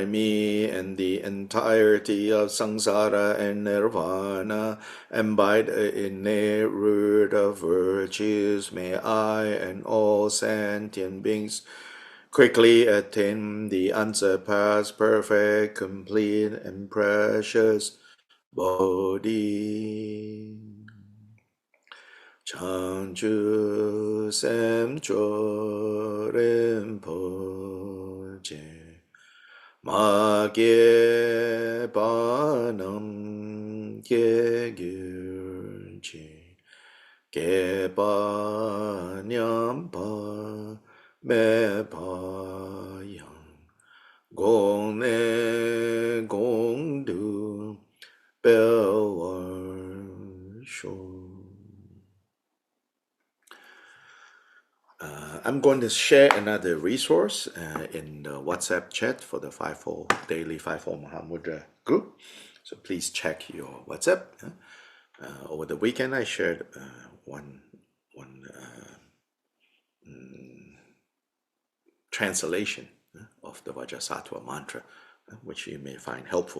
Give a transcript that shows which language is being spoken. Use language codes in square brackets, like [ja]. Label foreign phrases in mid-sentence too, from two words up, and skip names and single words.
[en] me and the entirety of samsara and nirvana, and by the innate root of virtues, may I and all sentient beings quickly attain the unsurpassed, perfect, complete, and precious Bodhi. [bo] བྱང་ཆུབ་སེམས་མཆོག་རིན་པོ་ཆེ་མ སྐྱེ་བ་རྣམས་སྐྱེ་གྱུར་ཅིག་སྐྱེས་པ་ཉམས་པ་མེད་པ་ཡང་གོང་ནས་གོང་དུ་འཕེལ་བར་ཤོག. [en] I'm going to share another resource in the WhatsApp chat for the Fivefold Daily Fivefold Mahamudra group. So please check your WhatsApp. Over the weekend, I shared one translation of the Vajrasattva mantra, which you may find helpful.